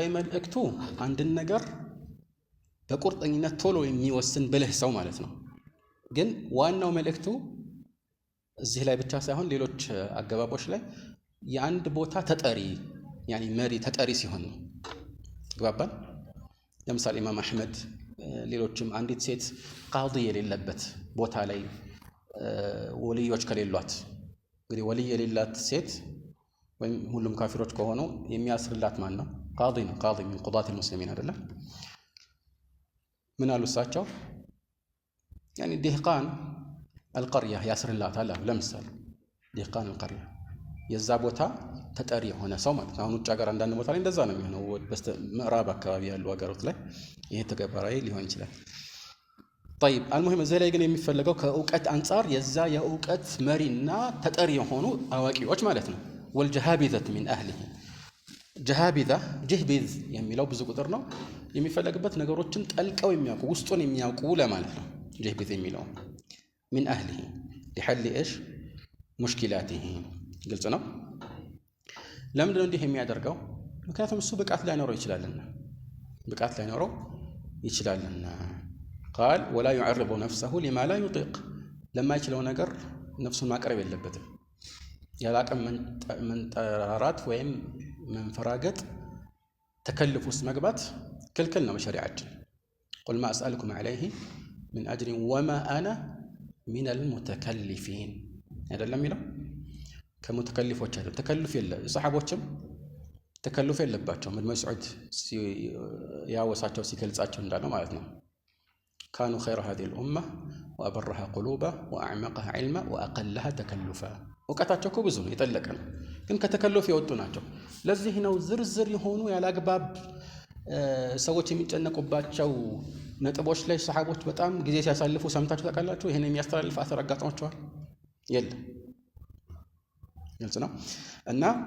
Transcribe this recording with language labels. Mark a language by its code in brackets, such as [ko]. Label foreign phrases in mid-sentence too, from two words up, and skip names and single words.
[am] መልእክቱ አንድን ነገር በቁርጠኝነት ቶሎ የሚወስን ብልህ ሰው ማለት ነው። ግን ዋናው መልእክቱ እዚህ ላይ ብቻ ሳይሆን ሌሎች አገባቦች ላይ የአንድ ቦታ ተጠሪ ያኒ መሪ ተጠሪ ሲሆን ነው። ግባባን። ለምሳሌ ኢማም አህመድ ሌሎችም አንዲት ሴት ቃዲ የሌለበት ቦታ ላይ ወልዮች ከሌሏት እንግዲህ ወልይ የሌላት ሴት ወይም ሁሉም ካፊሮች ከሆኑ የሚያስርላት ማን ነው? ቃዲ ነው። ቃዲ [ar] من قضاة المسلمين [am] አይደለም። ምን አሉ እሳቸው? [ar] يعني دهقان القرية [am] ያስርላታል አሉ። ለምሳሌ [ar] دهقان القرية [am] የዛ ቦታ ተጠሪ የሆነ ሰው ማለት ነው። አሁን ውጭ ሀገር አንዳንድ ቦታ ላይ እንደዛ ነው የሚሆነው። በስተ ምዕራብ አካባቢ ያሉ ሀገሮች ላይ ይሄ ተገበራዊ ሊሆን ይችላል። [ar] طيب المهم [am] እዚህ ላይ ግን የሚፈልገው ከእውቀት አንጻር የዛ የእውቀት መሪና ተጠሪ የሆኑ አዋቂዎች ማለት ነው። [ar] والجهابذة من أهله جهابذة جهبذ [am] የሚለው ብዙ ቁጥር ነው። የሚፈለግበት ነገሮችን ጠልቀው የሚያውቁ ውስጡን የሚያውቁ ለማለት ነው። جهبذ የሚለው [ar] من أهله لحل إيش مشكلاته [am] ግልጽ ነው። ለምንድን ነው እንዲህ የሚያደርገው? ምክንያቱም እሱ ብቃት ላይኖረው ይችላልና [ar] قال ولا يعرض نفسه لما لا يطيق [am] ለማይችለው ነገር ነፍሱን ማቅረብ የለበትም። ያላቀም መንጠራራት ወይም መንፈራገጥ ተከልፍ ውስጥ መግባት ክልክል ነው በሸሪዓችን። [ar] قل ما أسألكم عليه من أجر وما أنا من المتكلفين [am] አይደለም የሚለው ከሙተከልፎች አይደለም። ተከልፍ የለ ሰሃቦችም ተከልፍ የለባቸው። ኢብኑ መስዑድ ያወሳቸው ሲገልጻቸው እንዳለው ማለት ነው። [ar] كانوا خير هذه الأمة وأبرها قلوبا وأعمقها علما وأقلها تكلفا [am] እውቀታቸው እኮ ብዙ ነው የጠለቀ ነው ግን ከተከለፍ የወጡ ናቸው ለዚህ ነው ዝርዝር የሆኑ ያላግባብ ሰዎች የሚጨነቁባቸው ነጥቦች ላይ ሰሃቦች በጣም ጊዜ ሲያሳልፉ ሰምታችሁ ታውቃላችሁ ይሄን የሚያስተላልፍ አثر አጋጥሟቸዋል የለም ግልጽ ነው እና